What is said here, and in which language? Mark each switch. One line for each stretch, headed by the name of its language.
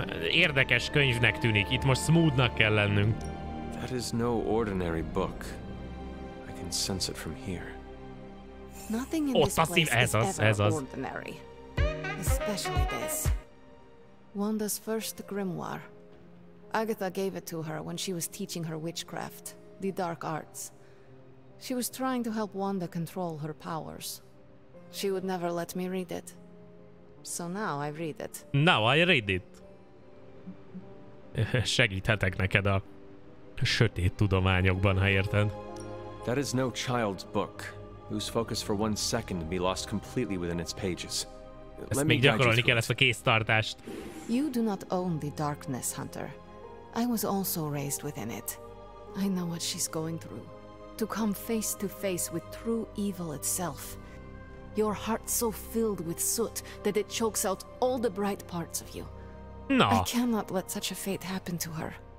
Hungarian: Érdekes könyvnek tűnik. Itt most smoothnak kell lennünk.
English: That is no ordinary book. I can sense it from here. Nothing in this place is ever
Hungarian: az.
English: ordinary. Especially this. Wanda's first grimoire. Agatha gave it to her when she was teaching her witchcraft, the dark arts. She was trying to help Wanda control her powers. She would never let me read it. So now I read it. Now I read it.
Hungarian: Segíthetek neked a sötét tudományokban, ha érted.
English: That is no child's book, whose focus for 1 second be lost completely within its pages.
Hungarian: Ezt még gyakorolni kell, ezt a kéztartást.
English: You do not own the darkness, Hunter. I was also raised within it. I know what she's going through. To come face to face with true evil itself. Your heart so filled with soot that it chokes out all the bright parts of you. No. I cannot let such a fate happen to her.